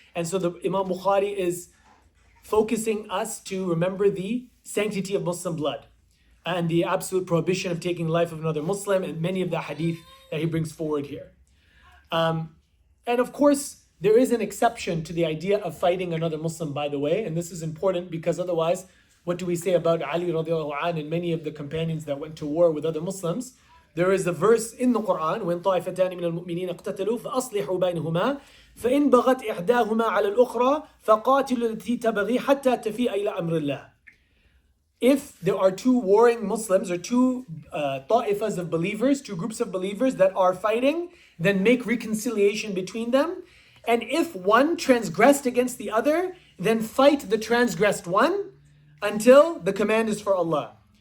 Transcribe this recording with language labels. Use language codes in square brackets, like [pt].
[en] And so the Imam Bukhari is focusing us to remember the sanctity of Muslim blood and the absolute prohibition of taking the life of another Muslim, and many of the hadith that he brings forward here. And of course, there is an exception to the idea of fighting another Muslim, by the way, and this is important because otherwise, what do we say about Ali radiallahu anh and many of the companions that went to war with other Muslims? There is a verse in the Quran, when [ar] طائفتان من المؤمنين اقتتلوا فأصلحوا بينهما فإن بغت إحداهما على الأخرى فقاتلوا التي تبغي حتى تفيء إلى أمر الله. [en] If there are two warring Muslims or two ta'ifas of believers, two groups of believers that are fighting, then make reconciliation between them. And if one transgressed against the other, then fight the transgressed one until the command is for Allah.